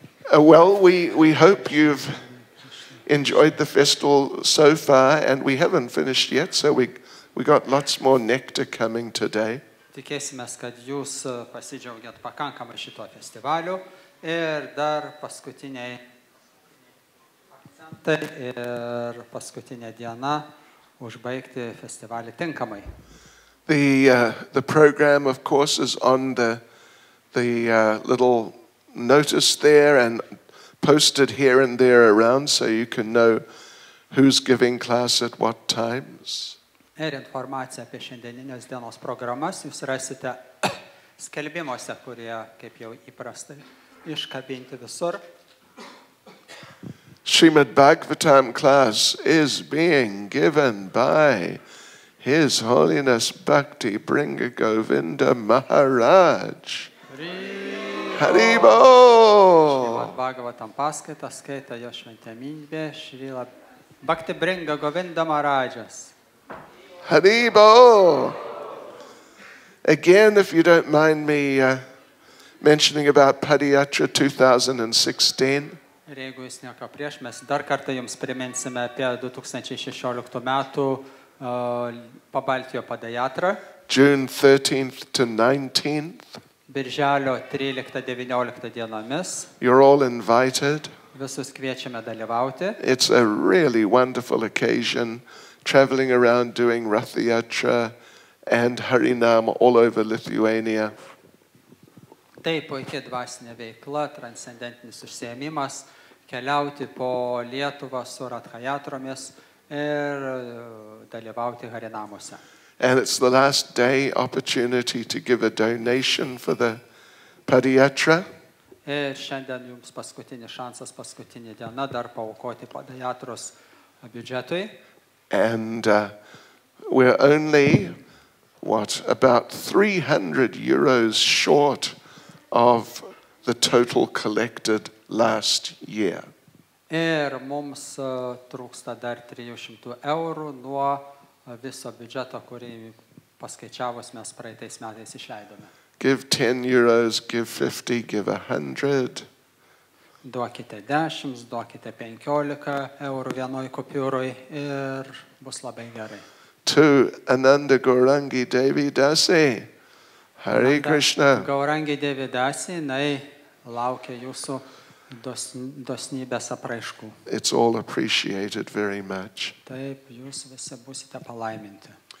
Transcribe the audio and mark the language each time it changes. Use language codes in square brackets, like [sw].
[en] Well, we hope you've enjoyed the festival so far, and we haven't finished yet, so we got lots more nectar coming today. [lt] Tikėsimės, kad jūs pasidžiaugiat pakankamai šito festivaliu ir dar paskutiniai akcentai ir paskutinė diena užbaigti festivalį tinkamai. [en] The program, of course, is on the little notice there and posted here and there around, so you can know who's giving class at what times. [lt] Ir informaciją apie šiandieninės dienos programas jūs rasite skelbimuose, kurie, kaip jau įprastai, iškabinti visur. [en] Srimad Bhagavatam class is being given by His Holiness Bhakti Bringa Govinda Maharaj. [sa] Haribol! [lt] Srimad Bhagavatam paskaitą skaita jo šventenybė Srila Bhakti Bringa Govinda Maharajas. [sa] Haribol! [en] Again, if you don't mind me mentioning about Padayatra 2016. [lt] Ir jeigu jūs nieko prieš, mes dar kartą jums priminsime apie 2016 metų Pabaltijo Padajatrą. [en] June 13th to 19th. [lt] Birželio 13-19 dienomis. [en] You're all invited. [lt] Visus kviečiame dalyvauti. [en] It's a really wonderful occasion, traveling around doing Ratha Yatra and Harinam all over Lithuania. [lt] Tai puikiai dvasinė veikla, transcendentinis užsiėmimas, keliauti po Lietuvą su Ratha Yatromis ir dalyvauti Harinamuose. [en] And it's the last day opportunity to give a donation for the Padayatra. [lt] Ir šiandien jums paskutinis šansas, paskutinė diena dar paaukoti Padayatros biudžetui. [en] And we're only, about 300 euros short of the total collected last year. [lt] Ir mums trūksta dar 300 eurų nuo viso biudžeto, kurį paskaičiavus mes praeitais metais išleidome. [en] Give 10 euros, give 50, give 100. [lt] Duokite 10, duokite 15 eurų vienoj kupiūroj ir bus labai gerai. [en] To Ananda Gaurangi Devi Dasi. Hare Krishna. [lt] Gaurangi Devi Dasi, jinai laukia jūsų dosnybės apraiškų. [en] It's all appreciated very much. [lt] Taip, jūs visi būsite palaiminti.